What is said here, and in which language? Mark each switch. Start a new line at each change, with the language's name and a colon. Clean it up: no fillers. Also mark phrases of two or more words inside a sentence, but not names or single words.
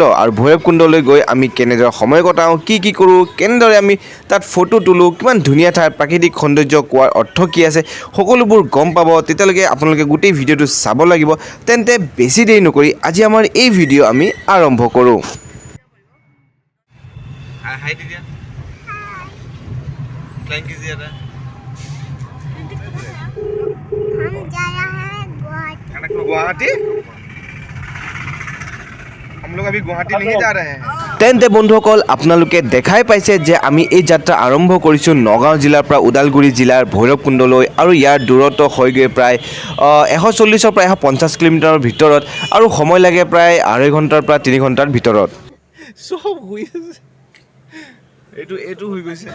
Assamese: আৰু ভৈৰৱকুণ্ডলৈ গৈ আমি কেনেদৰে সময় কটাওঁ, কি কৰোঁ, কেনেদৰে আমি তাত ফটো তোলোঁ, কিমান ধুনীয়া ঠাই, প্ৰাকৃতিক সৌন্দৰ্য কোৱাৰ অৰ্থ কি আছে, সকলোবোৰ গম পাব। তেতিয়ালৈকে আপোনালোকে গোটেই ভিডিঅ'টো চাব লাগিব। তেন্তে বেছি দেৰি নকৰি আজি আমাৰ এই ভিডিঅ' আমি আৰম্ভ কৰোঁ।
Hindi: हाय दीदी फ्लाइंग कीजिए ना। हम जा रहे हैं गुवाहाटी। हम लोग अभी गुवाहाटी नहीं जा रहे हैं।
Assamese: তেন্তে বন্ধুসকল, আপোনালোকে দেখাই পাইছে যে আমি এই যাত্ৰা আৰম্ভ কৰিছোঁ নগাঁও জিলাৰ পৰা ওদালগুৰি জিলাৰ ভৈৰৱকুণ্ডলৈ। আৰু ইয়াৰ দূৰত্ব হয়গৈ প্ৰায় 140ৰ পৰা 150 কিলোমিটাৰৰ ভিতৰত। আৰু সময় লাগে প্ৰায় 2.5 ঘণ্টাৰ পৰা 3 ঘণ্টাৰ ভিতৰত। চব হৈ আছে এইটো হৈ গৈছে।